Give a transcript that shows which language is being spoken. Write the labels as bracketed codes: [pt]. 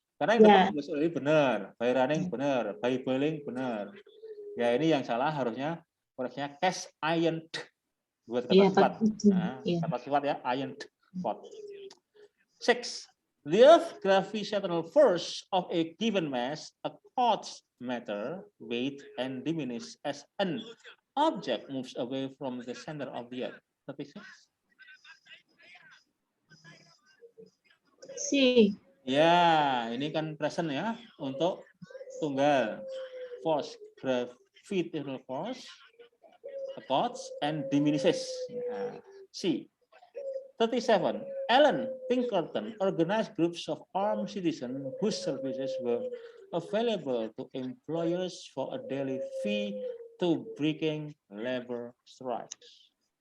[id] Karena yang depan was already benar, by running benar, by boiling benar. Ya ini yang salah harusnya koreksinya cast iron buat kata sifat. Kata sifat ya, iron pot. 6. [en] The earth gravitational force of a given mass accords matter, weight, and diminish as an object moves away from the center of the earth. 36. C. [id] Ya, ini kan present ya untuk tunggal. [en] Force, gravitational force, accords and diminishes. C. 37. Alan Pinkerton organized groups of armed citizens whose services were available to employers for a daily fee to breaking labor strikes.